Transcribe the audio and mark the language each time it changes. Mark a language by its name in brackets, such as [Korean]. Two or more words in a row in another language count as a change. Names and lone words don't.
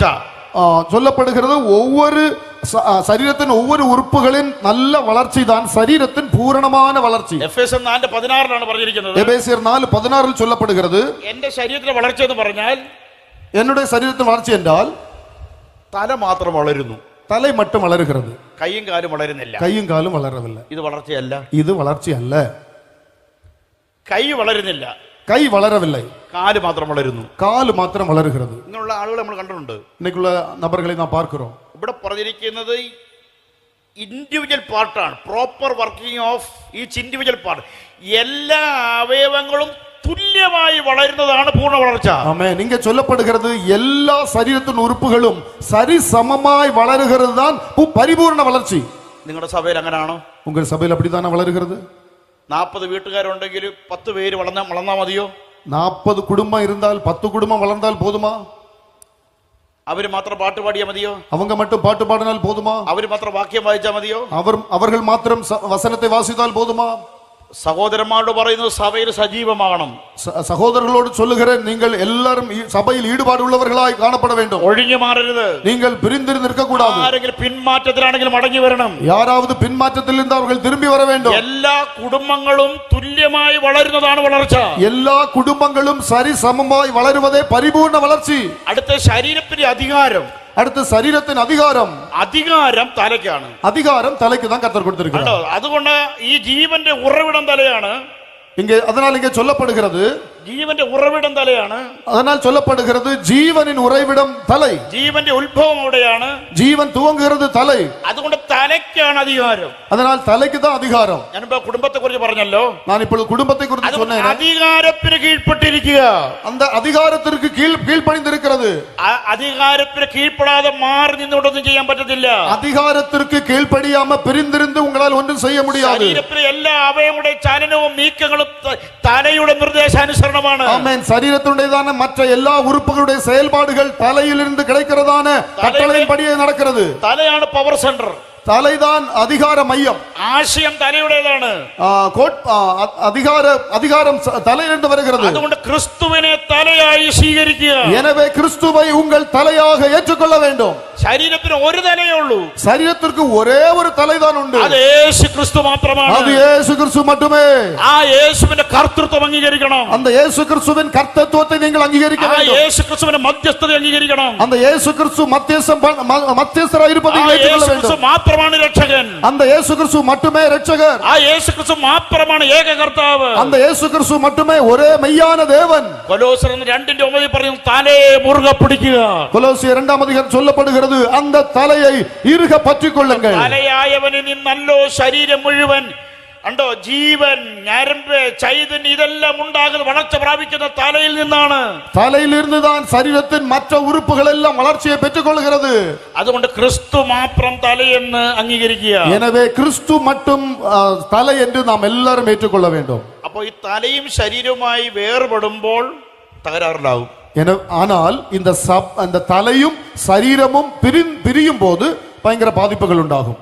[Tamil] சொல்லப்படுகிறது ஒவ்வொரு சரீரத்தின் ஒவ்வொரு உறுப்புகளின் நல்ல வளர்ச்சி தான் சரீரத்தின் பூரணமான வளர்ச்சி. [Malayalam] എഫേസ്യർ 4:16 പറഞ്ഞിരിക്കുന്നത്. [Tamil] எபேசியர் 4:16 சொல்லப்படுகிறது. [Malayalam] എന്റെ ശരീരത്തിന്റെ വളർച്ച എന്ന് പറഞ്ഞാൽ [Tamil] என்னுடைய சரீரத்தின் வளர்ச்சி என்றால் [Malayalam] തല മാത്രം വളരുന്നു. [Tamil] தலை மட்டும் வளருகிறது, [Malayalam] കൈയും കാലും വളരുന്നില്ല. [Tamil] கையும் காலும் வளரவில்லை. [Malayalam] ഇത് വളർച്ചയല്ല. [Tamil] இது வளர்ச்சி அல்ல. [Malayalam] കൈ വളരുന്നില്ല, [Tamil] கை வளரவில்லை, [Malayalam] കാല് മാത്രം വളരുന്നു. [Tamil] கால் மாத்திரம் வளருகிறது. [Malayalam] ഇങ്ങനെയുള്ള ആളുകൾ നമ്മൾ കണ്ടിട്ടുണ്ട്. [Tamil] இன்னைக்குள்ள நபர்களை நாம் பார்க்கிறோம். [Malayalam] ഇവിടെ പറഞ്ഞിരിക്കുന്നത് [English] individual part. proper working of each individual part. [Malayalam] എല്ലാ അവയവങ്ങളും തുല്യമായി വളരുന്നതാണ് പൂർണ്ണ വളർച്ച. [Tamil] ஆமென். இங்க சொல்லப்படுகிறது எல்லா சரீரத்தின் உறுப்புகளும் சரிசமமாய் வளருகிறது தான் பரிபூர்ண வளர்ச்சி. [Malayalam] നിങ്ങളുടെ സഭയിൽ അങ്ങനാണോ? [Tamil] உங்கள் சபையில் அப்படித்தானே வளருகிறது? [Malayalam] 40 വീട്ടുകാരുണ്ടെങ്കിൽ 10 പേര് വളർന്നാ മതിയോ? [Tamil] 40 குடும்பம் இருந்தால் 10 குடும்பம் வளர்ந்தால் போதுமா? [Malayalam] അവര് മാത്രം പാട്ട് പാടിയാ മതിയോ? [Tamil] அவங்க மட்டும் பாட்டு பாடினால் போதுமா? [Malayalam] അവര് മാത്രം വാക്യം വായിച്ചാ മതിയോ? [Tamil] அவர்கள் மாத்திரம் வசனத்தை வாசித்தால் போதுமா? [Malayalam] സഹോദരന്മാരോട് പറയുന്നത് സഭയിൽ സജീവമാകണം. [Tamil] சகோதரர்களோடு சொல்லுகிறேன், நீங்கள் எல்லாரும் சபையில் ஈடுபாடு உள்ளவர்களாய் காணப்பட வேண்டும். [Malayalam] ഒഴിഞ്ഞു മാറരുത്. [Tamil] நீங்கள் பிரிந்திருந்து இருக்க கூடாது. [Malayalam] ആരെങ്കിലും പിന്മാറ്റത്തിലാണെങ്കിലും മടങ്ങി വരണം. [Tamil] யாராவது பின்மாற்றத்தில் இருந்து அவர்கள் திரும்பி வர வேண்டும். [Malayalam] എല്ലാ കുടുംബങ്ങളും തുല്യമായി വളരുന്നതാണ് വളർച്ച. [Tamil] எல்லா குடும்பங்களும் சரி சமமாய் வளருவதே பரிபூர்ண வளர்ச்சி. [Malayalam] അടുത്ത ശരീരത്തിന്റെ അധികാരം. [Tamil] அடுத்து சரீரத்தின் அதிகாரம். [Malayalam] അധികാരം തലയ്ക്കാണ്. [Tamil] அதிகாரம் தலைக்கு தான் கர்த்தர் கொடுத்திருக்கிறார். [Malayalam] അതുകൊണ്ട് ഈ ജീവന്റെ ഉറവിടം തലയാണ്. [Tamil] அதனால் இங்கே சொல்லப்படுகிறது [Malayalam] ജീവന്റെ ഉറവിടം തലയാണ്. [Tamil] அதனால் சொல்லப்படுகிறது ஜீவனின் உறைவிடம் தலை. [Malayalam] ജീവന്റെ ഉത്ഭവം അവിടെയാണ്. [Tamil] ஜீவன் துவங்குகிறது தலை. [Malayalam] അതുകൊണ്ട് തലയ്ക്കാണ് അധികാരം. [Tamil] அதனால் தலைக்கு தான் அதிகாரம். [Malayalam] ഞാനിപ്പോ കുടുംബത്തെ കുറിച്ച് പറഞ്ഞല്ലോ. [Tamil] நான் இப்பொழுது குடும்பத்தை குறித்து சொன்னேன். [Malayalam] അധികാരത്തിന് കീഴ്പ്പെട്ടിരിക്കുക. [Tamil] அந்த அதிகாரத்திற்கு கீழ்ப்படிந்திருக்கிறது. [Malayalam] അധികാരത്തിന് കീഴ്പ്പെടാതെ മാറി നിന്നോടൊന്നും ചെയ്യാൻ പറ്റത്തില്ല. [Tamil] அதிகாரத்திற்கு கீழ்ப்படியாம பிரிந்திருந்து உங்களால் ஒன்றும் செய்ய முடியாது. [Malayalam] ശരീരത്തിലെ എല്ലാ അവയവങ്ങളുടെ ചലനവും നീക്കങ്ങളും തലയുടെ നിർദ്ദേശാനുസരണമാണ്. [Tamil] ஆமென். சரீரத்தினுடையதான மற்ற எல்லா உறுப்புகளுடைய செயல்பாடுகள் தலையிலிருந்து கிடைக்கிறதான கட்டளையின்படியே நடக்கிறது. [Malayalam] തലയാണ് [English] power center. [Tamil] தலைதான் அதிகார மையம். [Malayalam] ആശയം തലയുടേതാണ്. [Tamil] அதிகாரம் தலையிலிருந்து வருகிறது. [Malayalam] അതുകൊണ്ട് ക്രിസ്തുവിനെ തലയായി സ്വീകരിക്കുക. [Tamil] எனவே கிறிஸ்துவை உங்கள் தலையாக ஏற்றுக்கொள்ள வேண்டும். [Malayalam] ശരീരത്തിന് ഒരു തലയേ ഉള്ളൂ. [Tamil] சரீரத்திற்கு ஒரே ஒரு தலைதான் உண்டு. [Malayalam] അത് യേശു ക്രിസ്തു മാത്രമാണ്. [Tamil] அது இயேசு கிறிஸ்து மட்டுமே. [Malayalam] ആ യേശുവിന്റെ കർത്തൃത്വം അംഗീകരിക്കണം. [Tamil] அந்த இயேசு கிறிஸ்துவின் கர்த்தத்துவத்தை நீங்கள் அங்கீகரிக்க வேண்டும். [Malayalam] ആ യേശു ക്രിസ്തുവിന്റെ മധ്യസ്ഥത അംഗീകരിക്കണം. [Tamil] அந்த இயேசு கிறிஸ்து மத்தியஸ்தராய் இருப்பதை ஏற்றுக்கொள்ள வேண்டும். [Malayalam] മാത്രമാണ് രക്ഷകൻ. [Tamil] அந்த இயேசு கிறிஸ்து மட்டுமே இரட்சகர். [Malayalam] ആ യേശു ക്രിസ്തു മാത്രമാണ് ഏക കർത്താവ്. [Tamil] அந்த இயேசு கிறிஸ்து மட்டுமே ஒரே மெய்யான தேவன். [Malayalam] കൊലോസ്യർ 2:9 പറയുന്നു, തലയെ മുറുകെ പിടിക്കുക. [Tamil] கொலோசியர் 2ஆம் அதிகாரம் சொல்லப்படுகிறது, அந்த தலையை இறுக பற்றிக் கொள்ளுங்கள். [Malayalam] തലയായവനിൽ നിന്നല്ലോ ശരീരം മുഴുവൻ കണ്ടോ ജീവൻ, ഞരമ്പ്, ചൈതന്യം ഇതെല്ലാം ഉണ്ടാകുന്ന വളർച്ച പ്രാപിക്കുന്ന തലയിൽ നിന്നാണ്. [Tamil] தலையிலிருந்து தான் சரீரத்தின் மற்ற உறுப்புகள் எல்லாம் வளர்ச்சியை பெற்றுக் கொள்கிறது. [Malayalam] അതുകൊണ്ട് ക്രിസ്തു മാത്രം തലയെന്ന് അംഗീകരിക്കുക. [Tamil] எனவே கிறிஸ்து மட்டும் தலை என்று நாம் எல்லாரும் ஏற்றுக்கொள்ள வேண்டும். [Malayalam] അപ്പോൾ ഈ തലയും ശരീരവുമായി വേർപെടുമ്പോൾ തകരാറിലാവും. [Tamil] ஆனால் இந்த தலையும் சரீரமும் பிரியும் போது பயங்கர பாதிப்புகள் ഉണ്ടാകും.